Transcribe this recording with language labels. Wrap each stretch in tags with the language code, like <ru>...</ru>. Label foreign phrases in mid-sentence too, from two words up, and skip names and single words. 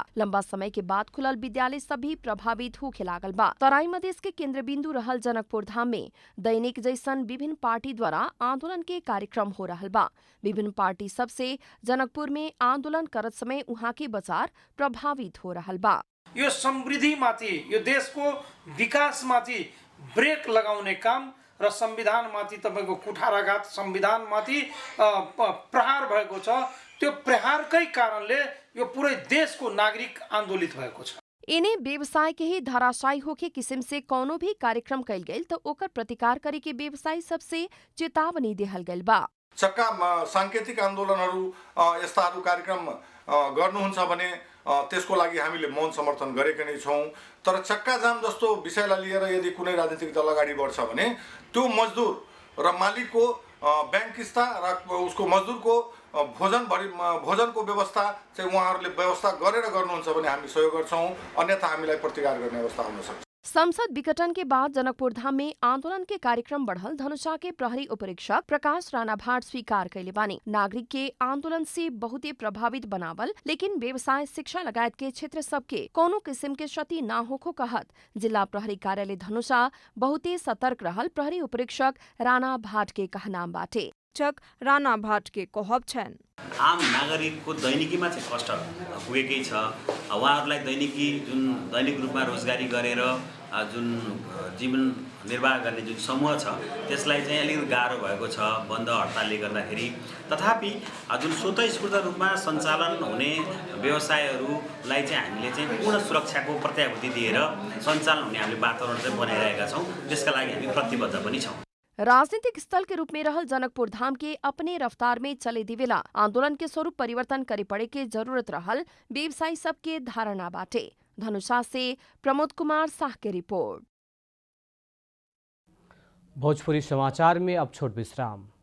<bho>लंबा समय के बाद खुलल विद्यालय सभी प्रभावित होखे लागल बा। तराई मधेश के केंद्र बिंदु रहल जनकपुर धाम में दैनिक जैसन विभिन्न पार्टी द्वारा आंदोलन के कार्यक्रम हो रहल बा। विभिन्न पार्टी सब से जनकपुर में आंदोलन करत समय उहाँ के बाजार प्रभावित हो रहल बा।</bho> <ne>यो समृद्धि माथि, यो देशको विकास माथि ब्रेक लगाउने काम र संविधानमाथि तपाईँको कुठाराघात, संविधानमाथि प्रहार भएको छ। त्यो प्रहारकै कारणले यो पुरै देशको नागरिक आन्दोलित भएको छ।</ne> <bho>इन्हें व्यवसाय के ही धराशायी होके किस्म से कोनो भी कार्यक्रम कैल गई तो ओकर प्रतिकार करे के व्यवसायी सबसे चेतावनी देहल गइल बा।</bho> <ne>चक्का सांकेतिक आन्दोलनहरू यस्ताहरू कार्यक्रम गर्नुहुन्छ भने त्यसको लागि हामीले मौन समर्थन गरेका नै छौँ। तर चक्का जाम जस्तो विषयलाई लिएर यदि कुनै राजनीतिक दल अगाडि बढ्छ भने त्यो मजदुर र मालिकको ब्याङ्क किस्ता र उसको मजदुरको भोजनको व्यवस्था चाहिँ उहाँहरूले व्यवस्था गरेर गर्नुहुन्छ भने हामी सहयोग गर्छौँ, अन्यथा हामीलाई प्रतिकार गर्ने अवस्था हुन सक्छ।</ne> <bho>संसद विघटन के बाद जनकपुर धाम में आंदोलन के कार्यक्रम बढ़ल धनुषा के प्रहरी उपरीक्षक प्रकाश राणा भाट स्वीकार कैले बानी। नागरिक के आंदोलन से बहुते प्रभावित बनावल लेकिन व्यवसाय, शिक्षा लगायत के क्षेत्र सबके कोनो किस्म के क्षति न होखो कहत जिला प्रहरी कार्यालय धनुषा बहुते सतर्क रहल प्रहरी उपरीक्षक राणा भाट के कहनाम बाटे। राणा भाट के कहब छन्</bho> <ne>आम नागरिकको दैनिकीमा चाहिँ कष्ट पुगेकै छ। उहाँहरूलाई दैनिक रूपमा रोजगारी गरेर जुन जीवन निर्वाह गर्ने जुन समूह छ त्यसलाई चाहिँ अलिकति गाह्रो भएको छ बन्द हडतालले गर्दाखेरि। तथापि जुन स्वतःस्फूर्त रूपमा सञ्चालन हुने व्यवसायहरूलाई चाहिँ हामीले चाहिँ पूर्ण सुरक्षाको प्रत्याभूति दिएर सञ्चालन हुने हामीले वातावरण चाहिँ बनाइरहेका छौँ। त्यसका लागि हामी प्रतिबद्ध पनि छौँ।</ne> <bho>राजनीतिक स्थल के रूप में रहल जनकपुर धाम के अपने रफ्तार में चले दिवेला आंदोलन के स्वरूप परिवर्तन करे पड़े के जरूरत रहल व्यवसायी सबके धारणा बाटे। धनुषा से प्रमोद कुमार शाह के रिपोर्ट। भोजपुरी समाचार में अब छोट विश्राम।</bho>